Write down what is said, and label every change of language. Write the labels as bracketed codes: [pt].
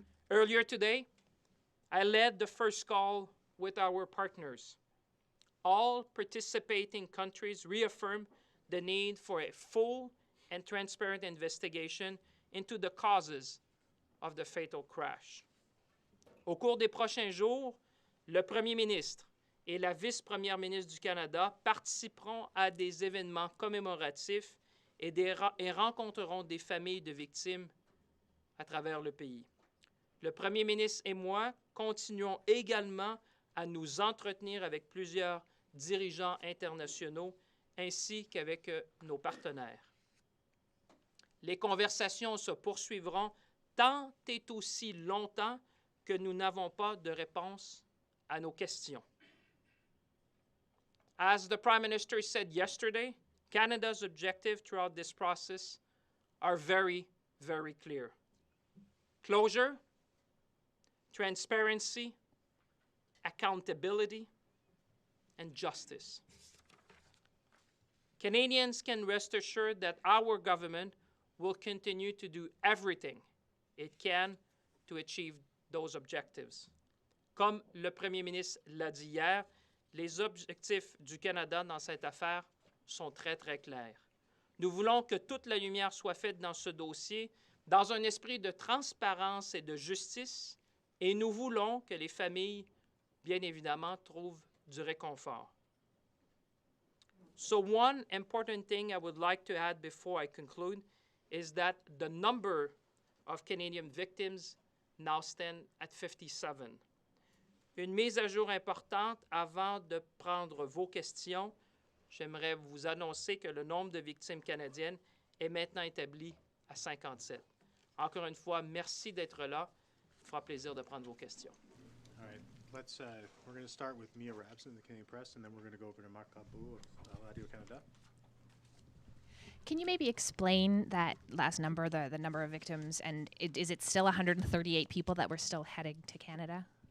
[en] Earlier today, I led the first call with our partners. All participating countries reaffirmed the need for a full and transparent investigation into the causes of the fatal crash. [fr] Au cours des prochains jours, le Premier ministre et la vice-première ministre du Canada participeront à des événements commémoratifs et rencontreront des familles de victimes à travers le pays. Le Premier ministre et moi continuons également à nous entretenir avec plusieurs dirigeants internationaux ainsi qu'avec nos partenaires. Les conversations se poursuivront tant et aussi longtemps que nous n'avons pas de réponse à nos questions. [en] As the Prime Minister said yesterday, Canada's objective throughout this process are very, very clear. Closure, transparency, accountability, and justice. Canadians can rest assured that our government will continue to do everything it can to achieve those objectives. [fr] Comme le Premier ministre l'a dit hier, les objectifs du Canada dans cette affaire sont très, très clairs. Nous voulons que toute la lumière soit faite dans ce dossier dans un esprit de transparence et de justice, et nous voulons que les familles, bien évidemment, trouvent du réconfort. [en] So one important thing I would like to add before I conclude is that the number of Canadian victims now stand at 57. [fr] Une mise à jour importante avant de prendre vos questions. J'aimerais vous annoncer que le nombre de victimes canadiennes est maintenant établi à 57. Encore une fois, merci d'être là. Il me fera plaisir de prendre vos questions. [en] All right. We're going to start with Mia Rabson, the Canadian Press, and then we're going to go over to Marc Cabou of Radio-Canada. Can you maybe explain that last number, the number of victims, and is it still 138 people that were still heading to Canada?